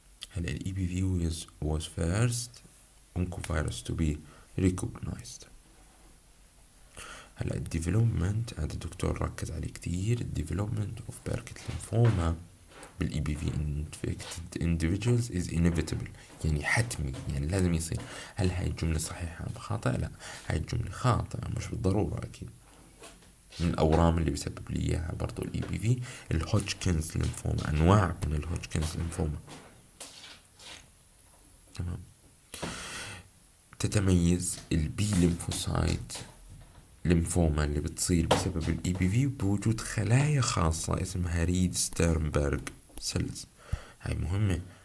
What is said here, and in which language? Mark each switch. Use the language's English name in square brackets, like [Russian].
[English] هلا ال EBV was first oncovirus to be recognized. [Arabic] هلا development هذا الدكتور ركز عليه كتير. [English] development of Burkitt lymphoma بال EBV infected individuals is inevitable، [Arabic] يعني حتمي، يعني لازم يصير. هل هاي الجملة صحيحة أم خاطئة؟ لا، هاي الجملة خاطئة مش بالضرورة أكيد. من الأورام اللي بيسبب لي إياها برضو ال EBV الهوجكنز ليمفوما، أنواع من الهوجكنز ليمفوما. تمام. تتميز البي ليمفوسايت ليمفوما اللي بتصير بسبب ال EBV بوجود خلايا خاصة اسمها ريد ستيرنبرغ سيلز. هاي مهمة.